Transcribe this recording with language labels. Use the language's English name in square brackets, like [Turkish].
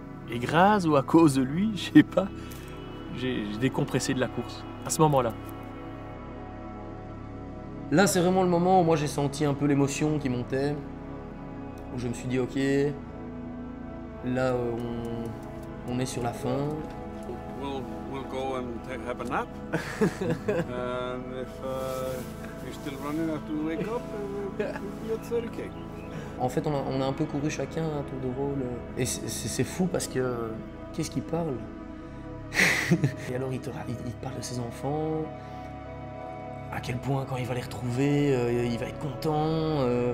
[French] Et grâce ou à cause de lui, je ne sais pas, j'ai décompressé de la course. À ce moment-là. Là, c'est vraiment le moment où moi j'ai senti un peu l'émotion qui montait. Où je me suis dit, ok, là on est sur la fin. [English] We'll go and have a nap. And if you're still running after we wake up, we'll be at 30K. [French] En fait, on a un peu couru chacun un tour de rôle. Et c'est fou parce que, qu'est-ce qu'il parle? Et alors il te parle de ses enfants, à quel point quand il va les retrouver, il va être content.